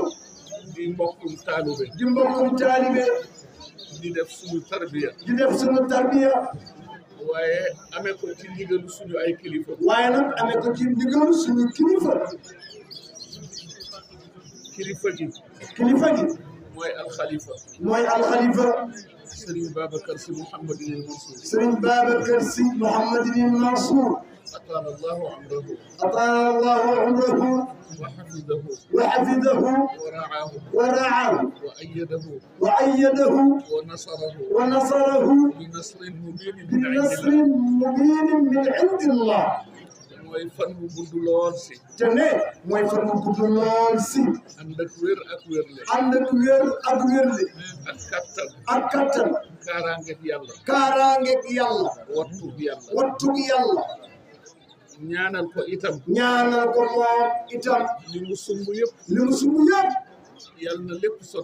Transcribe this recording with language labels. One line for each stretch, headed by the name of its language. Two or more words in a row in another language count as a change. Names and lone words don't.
Wolof: di mbokkum taalibe di def suñu tarbiya waaye amee ko ci ndigalu suñu ay kilifa kilifa gi mooy alxalifa Serigne Babacar Sy Mouhamadinil Mansour
Arabic: أطال الله عمره وحفظه ورعاه وأيده ونصره بنصر مبين من عند الله
Wolof: mooy fan bu gudd lool si te ne mooy fan bu gudd lool si ànd ak wér ak wérle ak kattan kaaraangeeg yàlla wattug yàlla ñaanal ko moom itam li mu sumb yëpp yàlla na lépp